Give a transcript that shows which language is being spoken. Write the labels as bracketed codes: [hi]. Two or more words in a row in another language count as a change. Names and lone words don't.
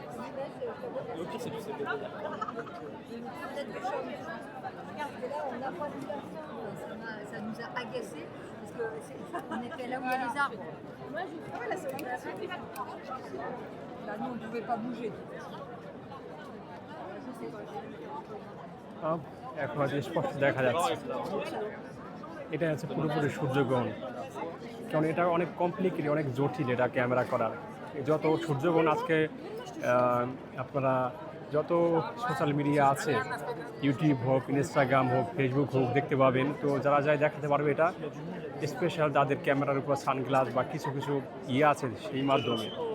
[fr] Le pire, c'est du CBD. Regarde, là, on n'a pas vu la fin. Ça nous a agacés parce qu'on était là où il y a les arbres. Moi, j'ai trouvé la circulation. Là, nous, on ne pouvait pas bouger. [bn] এখন হয়তো স্পষ্ট দেখা যাচ্ছে এটা হচ্ছে পুরোপুরি সূর্যগ্রহণ কারণ এটা অনেক কমপ্লিকেটেড অনেক জটিল এটা ক্যামেরা করার যত সূর্যগ্রহণ আজকে আপনারা যত [en] social media [bn] আছে ইউটিউব হোক ইনস্টাগ্রাম হোক ফেসবুক হোক দেখতে পাবেন তো যারা যায় দেখাতে পারবে এটা স্পেশাল যাদের ক্যামেরার উপর সানগ্লাস বা কিছু কিছু ইয়ে আছে সেই মাধ্যমে